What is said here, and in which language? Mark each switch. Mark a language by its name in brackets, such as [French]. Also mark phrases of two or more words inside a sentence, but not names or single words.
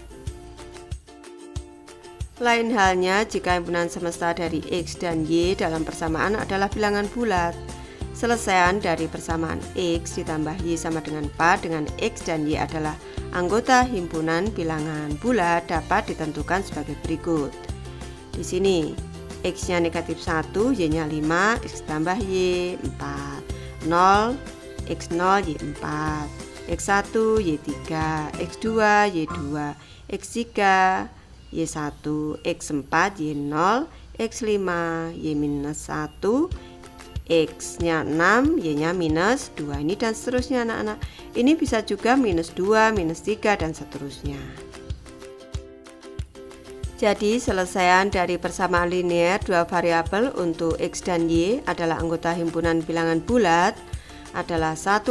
[Indonesian] Lain halnya jika himpunan semesta dari X dan Y dalam persamaan adalah bilangan bulat. Selesaian dari persamaan X ditambah Y sama dengan 4 dengan X dan Y adalah anggota himpunan bilangan bulat dapat ditentukan sebagai berikut. Di sini X-nya negatif 1, Y-nya 5, X tambah Y 4, 0, X0, Y4, X1, Y3, X2, Y2, X3, Y1, X4, Y0, X5, Y-1, X-nya 6, Y-nya minus 2. Ini dan seterusnya anak-anak. Ini bisa juga minus 2, minus 3 dan seterusnya. Jadi selesaian dari persamaan linear dua variabel untuk X dan Y adalah anggota himpunan bilangan bulat adalah 1,5.